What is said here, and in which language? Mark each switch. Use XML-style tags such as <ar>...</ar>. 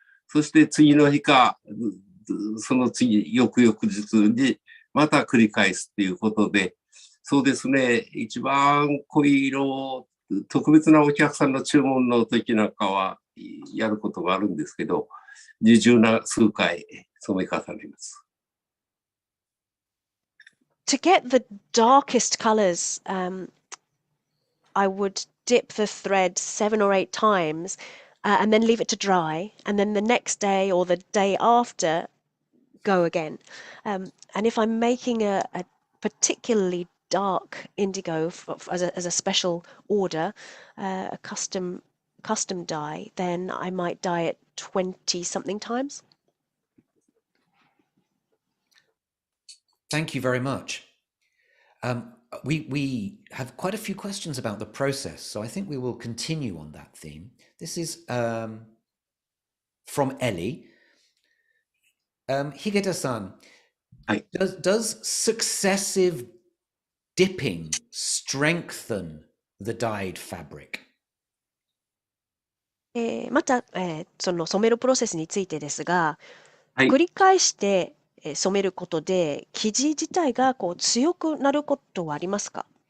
<ja>そして次の日か、その次、翌々日にまた繰り返すっていうことで、そうですね、一番濃い色を、特別なお客さんの注文の時なんかはやることがあるんですけど、二重な数回染め重ねます。</ja> <en>To get the darkest colors, I would dip the thread 7 or 8 times, and then leave it to dry, and then the next day or the day after, go again. And if I'm making a particularly dark indigo as a special order, a custom dye, then I might dye it 20 something times. Thank you very much. We have quite a few questions about the process, so I think we will continue on that theme. This is from Ellie. Higeta-san, does successive dipping strengthen the dyed fabric?</en> <ja>また、その染めるプロセスについてですが、はい。繰り返して染めることで生地自体がこう強くなることはありますか？</ja>